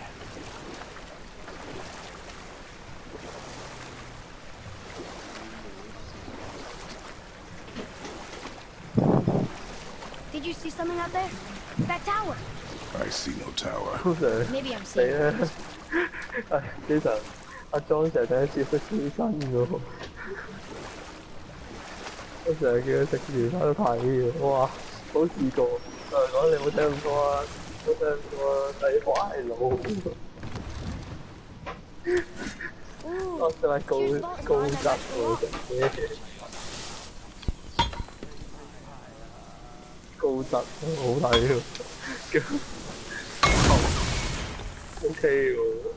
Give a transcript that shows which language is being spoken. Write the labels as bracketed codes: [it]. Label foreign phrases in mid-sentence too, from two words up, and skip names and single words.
[en] Did you see something out there? That tower. I see no tower. Maybe I'm seeing it. [yue] 其實阿莊成日第一次識起身嘅喎，我成日叫佢食完翻去睇嘅，哇，冇試過。講你冇聽咁多啊，冇聽咁多啊，睇壞腦。我真係高質喎，真係高質好睇喎，OK 喎。